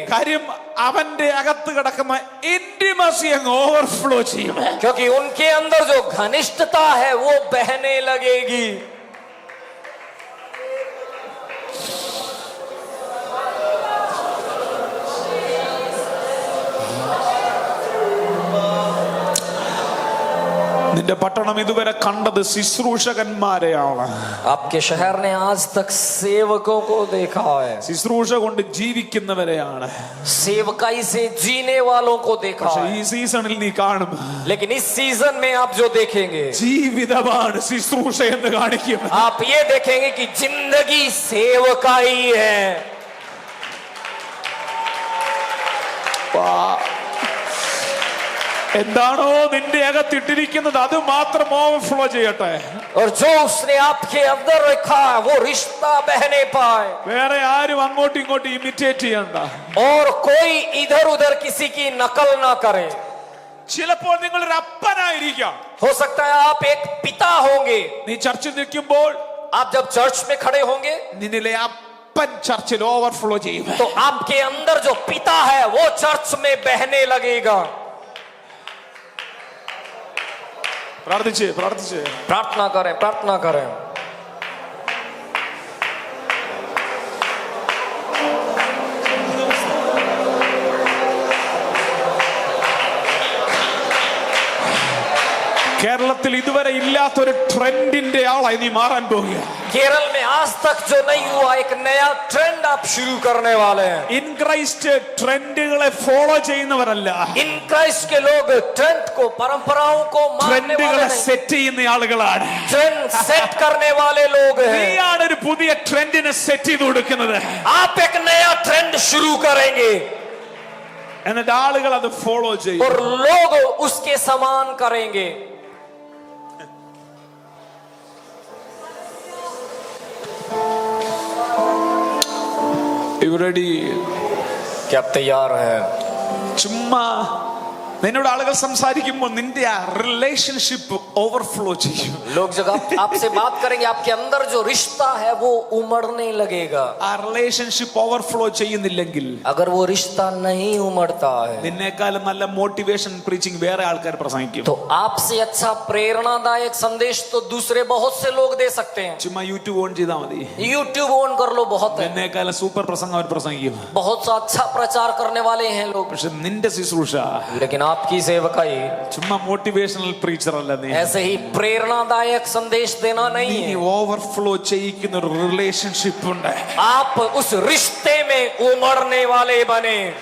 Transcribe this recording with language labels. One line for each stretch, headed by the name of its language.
Malayalam: കാര്യം അവന്റെ അകത്ത് കിടക്കുന്ന ഇന്റിമസി അങ്ങ് ഓവർഫ്ലോ ചെയ്യും.
Hindi: क्योंकि उनके अंदर जो घनिष्ठता है वो बहने लगेगी.
Malayalam: നിന്റെ പട്ടണം ഇതുവരെ കണ്ടത് ശുശ്രൂഷകന്മാരെയാണ്.
Hindi: आपके शहर ने आज तक सेवकों को देखा है,
Malayalam: ശുശ്രൂഷ കൊണ്ട് ജീവിക്കുന്നവരെയാണ്.
Hindi: सेवकाई से जीने वालों को देखा
Malayalam: പക്ഷെ
Hindi: है.
Malayalam: ഈ സീസണിൽ നീ കാണും
Hindi: लेकिन इस सीजन में आप जो देखेंगे,
Malayalam: ജീവിതമാണ് ശുശ്രൂഷ എന്ന് കാണിക്കും.
Hindi: आप ये देखेंगे कि जिंदगी सेवकाई है.
Malayalam: എന്താണോ നിന്റെ അകത്തിട്ടിരിക്കുന്നത് അത് മാത്രം ഓവർഫ്ലോ ചെയ്യട്ടെ.
Hindi: और जो उसने आपके अंदर रखा है वो रिश्ता बहने पाए.
Malayalam: വേറെ ആരും അങ്ങോട്ടും ഇങ്ങോട്ടും ഇമിറ്റേറ്റ് ചെയ്യണ്ട.
Hindi: और कोई इधर उधर किसी की नकल ना करे.
Malayalam: ചിലപ്പോൾ നിങ്ങൾ ഒരു അപ്പനായിരിക്കാം.
Hindi: हो सकता है आप एक पिता होंगे.
Malayalam: നീ ചർച്ചിൽ നിൽക്കുമ്പോൾ
Hindi: आप जब चर्च में खड़े होंगे
Malayalam: നിന്നിലെ അപ്പൻ ചർച്ചിൽ ഓവർഫ്ലോ ചെയ്യും.
Hindi: तो आपके अंदर जो पिता है वो चर्च में बहने लगेगा.
Malayalam: പ്രാർത്ഥിച്ച്
Hindi: प्रार्थना करें, प्रार्थना करें.
Malayalam: കേരളത്തിൽ ഇതുവരെ ഇല്ലാത്തൊരു ട്രെൻഡിന്റെ ആളായി നീ മാറാൻ പോകുക.
Hindi: केरल में आज तक जो नहीं हुआ एक नया ट्रेंड आप शुरू करने वाले हैं.
Malayalam: In Christ ട്രെൻഡുകളെ follow ചെയ്യുന്നവരല്ല,
Hindi: in Christ के लोग ट्रेंड को, परंपराओं को मानने वाले
Malayalam: ട്രെൻഡുകളെ
Hindi: नहीं,
Malayalam: സെറ്റ് ചെയ്യുന്ന ആളുകളാണ്.
Hindi: ट्रेंड सेट करने वाले लोग हैं.
Malayalam: നീയാണ് ഒരു പുതിയ ട്രെൻഡിനെ സെറ്റ് ചെയ്ത് കൊടുക്കുന്നത്.
Hindi: आप एक नया ट्रेंड शुरू करेंगे
Malayalam: എന്നിട്ട് ആളുകൾ അത് ഫോളോ ചെയ്യും.
Hindi: और लोग उसके समान करेंगे.
English: You ready?
Hindi: क्या आप तैयार हैं?
Malayalam: ചുമ്മാ നിന്നോട് ആളുകൾ സംസാരിക്കുമ്പോൾ നിന്റെ ആ റിലേഷൻഷിപ്പ് ഓവർഫ്ലോ ചെയ്യും.
Hindi: लोग जब आपसे बात करेंगे आपके अंदर जो रिश्ता है वो उमड़ने लगेगा.
Malayalam: ആ റിലേഷൻഷിപ്പ് ഓവർഫ്ലോ ചെയ്യുന്നില്ലെങ്കിൽ
Hindi: अगर वो रिश्ता नहीं उमड़ता है
Malayalam: നിന്നേക്കാളും നല്ല മോട്ടിവേഷൻ പ്രീച്ചിങ് വേറെ ആൾക്കാർ പ്രസംഗിക്കും.
Hindi: तो आपसे अच्छा प्रेरणादायक संदेश तो दूसरे बहुत से लोग दे सकते हैं.
Malayalam: ചുമ്മാ യൂട്യൂബ് ഓൺ ചെയ്താൽ മതി.
Hindi: यूट्यूब ऑन कर लो, बहुत है,
Malayalam: നിന്നേക്കാളും സൂപ്പർ പ്രസംഗം അവർ പ്രസംഗിക്കും.
Hindi: बहुत सा अच्छा प्रचार करने वाले हैं लोग.
Malayalam: പക്ഷെ നിന്റെ ശുശ്രൂഷ
Hindi: लेकिन आपकी सेवकाई
Malayalam: ചുമ്മാ മോട്ടിവേഷണൽ പ്രീച്ചർ അല്ല. നീ
Hindi: ऐसे ही प्रेरणादायक संदेश देना नहीं
Malayalam: നീ
Hindi: है.
Malayalam: ഓവർഫ്ലോ ചെയ്യിക്കുന്ന ഒരു റിലേഷൻഷിപ്പ് ഉണ്ട്.
Hindi: आप उस रिश्ते में उमड़ने वाले बने.